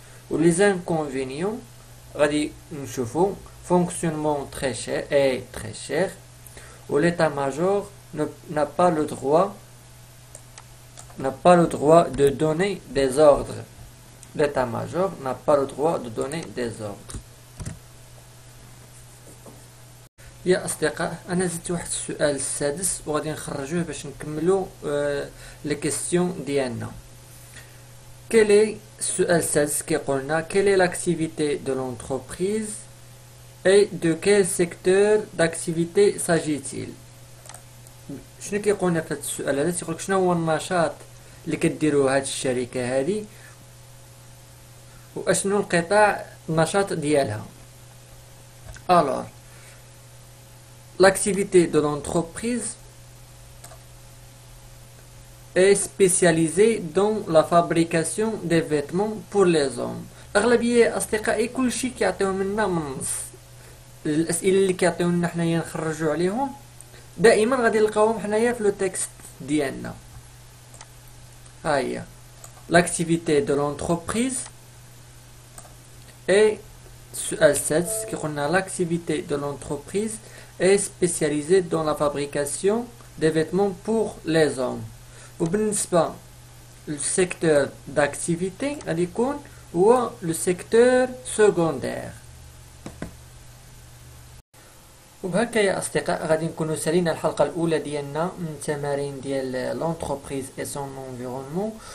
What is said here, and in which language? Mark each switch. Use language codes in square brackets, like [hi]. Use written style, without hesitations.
[fr] و les inconvénients غادي نشوفوا fonctionnement très cher و l'état-major n'a pas le droit de donner des ordres. L'état-major n'a pas le droit de donner des ordres. [ar] يا أصدقاء أنا زدت واحد السؤال السادس وغادي نخرجوه باش نكملو لي كيستيون ديالنا. السؤال السادس كيقولنا [fr] quelle est l'activité de l'entreprise et de quel secteur d'activité s'agit-il. [ar] شنو كيقولنا في هذا السؤال هذا؟ تيقولك شنو هو النشاط اللي كديروا هاد الشركة هذه واشنو القطاع النشاط ديالها. [fr] alors l'activité de l'entreprise est spécialisée dans la fabrication des vêtements pour les hommes. [ar] أغلبية أصدقائي كل شيء كيعطيو منا من النص. الأسئلة اللي كيعطيو لنا حنايا نخرجوا عليهم دائما غادي نلقاوهم حنايا في لو تكست ديالنا. ها هي [fr] l'activité de l'entreprise et [ar] السؤال السادس كيقولنا [fr] l'activité de l'entreprise est spécialisée dans la fabrication des vêtements pour les hommes. [ar] وبالنسبة للسيكتور d'activité غادي يكون هو لو سيكتور سكوندير. وبهكا يا اصدقاء غادي نكونوا سالينا الحلقه الاولى ديالنا من تمارين ديال لونتربريز اي سون انفيرونمون.